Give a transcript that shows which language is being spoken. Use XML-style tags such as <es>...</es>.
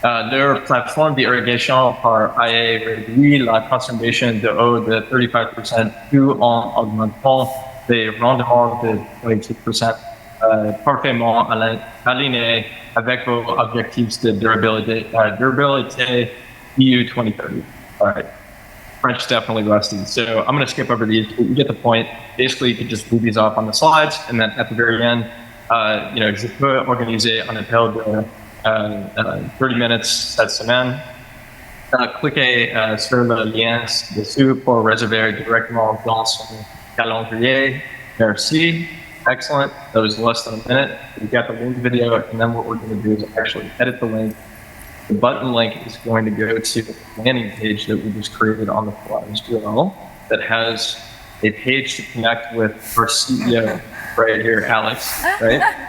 <fr>Leur plateforme d'irrigation par IA réduit la consommation de eau de 35% tout en augmentant les rendements de 22%, parfaitement aligné avec vos objectifs de durabilité EU 2030.</fr> <en>All right. French definitely rusty. So I'm going to skip over these, but you get the point. Basically, you can just move these off on the slides, and then at the very end,</en> <fr>je peux organiser un appel de 30 minutes cette semaine. Cliquez sur le lien dessus pour réserver directement dans son calendrier. Merci. Excellent.</fr> <en>That was less than a minute. We got the link video, and then what we're going to do is actually edit the link. The button link is going to go to the landing page that we just created on the fly as well, that has a page to connect with our CEO right here, Alex, right?</en>